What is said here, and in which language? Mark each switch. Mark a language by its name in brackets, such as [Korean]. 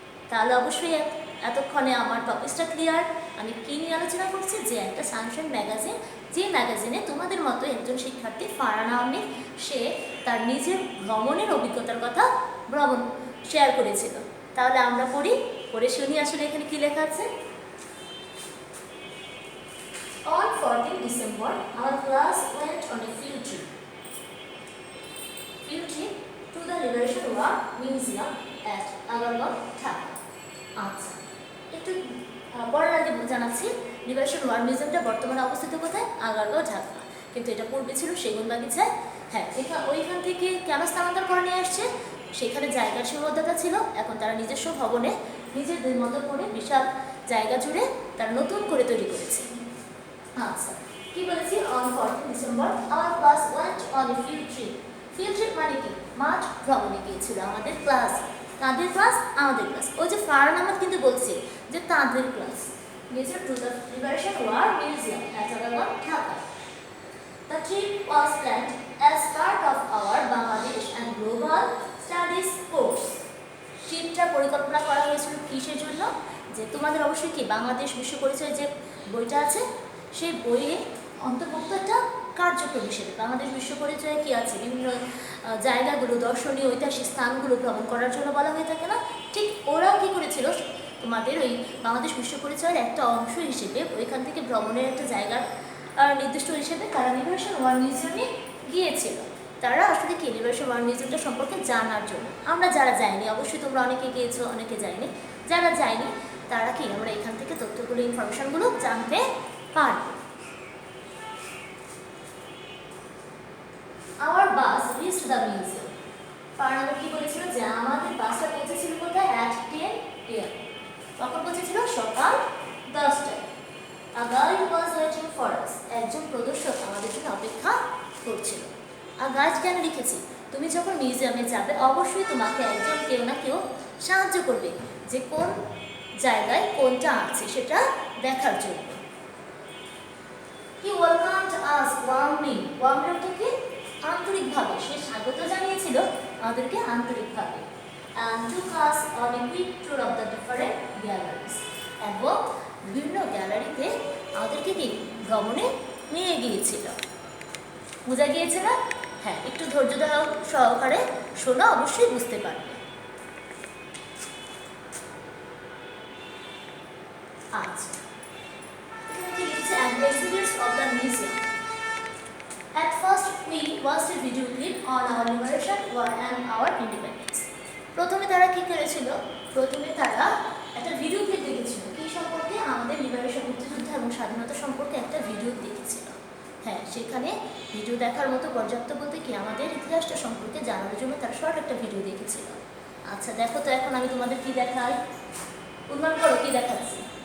[Bangla] তাহলে অবশ্যই এতক্ষণে আমার টপিকসটা ক্লিয়ার। আমি কী নিয়ে আলোচনা করছি? যে একটা সানশাইন ম্যাগাজিন, যে ম্যাগাজিনে তোমাদের মতো একজন শিক্ষার্থী ফারহান আহমেদ সে তার নিজের ভ্রমণের অভিজ্ঞতার কথা শেয়ার করেছিল। তাহলে আমরা পড়ে শুনি আসলে এখানে কী লেখা আছে। [English] On 14 December, our class went on a field trip to the Liberation War Museum at Agarwal, Dhaka. [Bangla] আচ্ছা, একটু পড়ার আগে জানাচ্ছি, লিবারেশন ওয়ার মিউজিয়ামটা বর্তমানে অবস্থিত কোথায়? আগারগাঁও, ঢাকা। কিন্তু এটা পূর্বে ছিল সেগুনবাগিচায়। হ্যাঁ, ওইখান থেকে কেন স্থানান্তর করে নিয়ে আসছে? সেখানে জায়গার সীমাবদ্ধতা ছিল। এখন তারা নিজস্ব ভবনে নিজেদের মতো করে বিশাল জায়গা জুড়ে তারা নতুন করে তৈরি করেছে। আচ্ছা, কি বলেছি? [English] On 14 December our class went on a field trip. Field trip [Bangla] মানে কি? মাঠ ভ্রমণে গিয়েছিল আমাদের ক্লাস। তাদের ক্লাস, আমাদের ক্লাস। ওই যে ফারহান আহমেদ কিন্তু বলছে যে তাদের ক্লাস গিয়েছিল [English] To the liberation war museum at Agarwal, Dhaka. The trip was planned as part of our Bangladesh and Global Studies course. [Bangla] ট্রিপটা পরিকল্পনা করা হয়েছিল কিসের জন্য? যে তোমাদের অবশ্যই কি বাংলাদেশ বিশ্ব পরিচয় যে বইটা আছে, সেই বইয়ে অন্তর্ভুক্ত একটা কার্যক্রম হিসেবে বাংলাদেশ বিশ্ব পরিচয়ে কী আছে? বিভিন্ন জায়গাগুলো, দর্শনীয় ঐতিহাসিক স্থানগুলো ভ্রমণ করার জন্য বলা হয়ে থাকে না? ঠিক ওরা কী করেছিল, তোমাদের ওই বাংলাদেশ বিশ্ব পরিচয়ের একটা অংশ হিসেবে ওইখান থেকে ভ্রমণের একটা জায়গার নির্দিষ্ট হিসেবে তারা লিবারেশন ওয়ার মিউজিয়ামে গিয়েছিল। তারা আসলে কি লিবারেশন ওয়ার মিউজিয়ামটা সম্পর্কে জানার জন্য। আমরা যারা যাইনি, অবশ্যই তোমরা অনেকে গিয়েছো, অনেকে যায়নি। যারা যায়নি তারা কি আমরা এখান থেকে তথ্যগুলো, ইনফরমেশনগুলো জানতে পারব। [English] Our bus reached the museum. [Bangla] Farhan কি বলেছিল যে আমাদের বাসটা পৌঁছেছিল কোথায়? [English] at 10 AM। [Bangla] কখন পৌঁছেছিল? সকাল 10টায়। [English] A guide was waiting for us. [Bangla] একজন প্রদর্শক আমাদের জন্য অপেক্ষা করছিল। আর গাইড কেন লিখেছি? তুমি যখন মিউজিয়ামে যাবে অবশ্যই তোমাকে একজন কেউ না কেউ সাহায্য করবে যে কোন জায়গায় কোনটা আছে সেটা দেখার জন্য। [English] He welcomed us warmly. Warmly [Bangla] অর্থ কি? আন্তরিকভাবে। সে স্বাগত জানিয়েছিল আমাদেরকে আন্তরিকভাবে। [English] And took us on a quick tour of the different galleries. [Bangla] এবং বিভিন্ন গ্যালারিতে আমাদেরকে কি ভ্রমণে নিয়ে গিয়েছিল। বোঝা গিয়েছে না? হ্যাঁ, একটু ধৈর্য সহকারে শোনা, অবশ্যই বুঝতে পারবে। আচ্ছা, এখানে কি লিখছে? [English] And the exhibits of the museum. At first we watched a video clip on our liberation war and our independence. [Bangla] প্রথমে তারা কি করেছিল? প্রথমে তারা একটা ভিডিও ক্লিপ দেখেছিল। কি সম্পর্কে? আমাদের লিবারেশন, মুক্তিযুদ্ধ এবং স্বাধীনতা সম্পর্কে একটা ভিডিও দেখেছিল। হ্যাঁ, সেখানে ভিডিও দেখার মতো পর্যাপ্ত বলতে কি আমাদের ইতিহাসটা সম্পর্কে জানার জন্য তারা শর্ট একটা ভিডিও দেখেছিল। আচ্ছা দেখো তো এখন আমি তোমাদের কি দেখাই, অনুমান করো কি দেখাচ্ছি।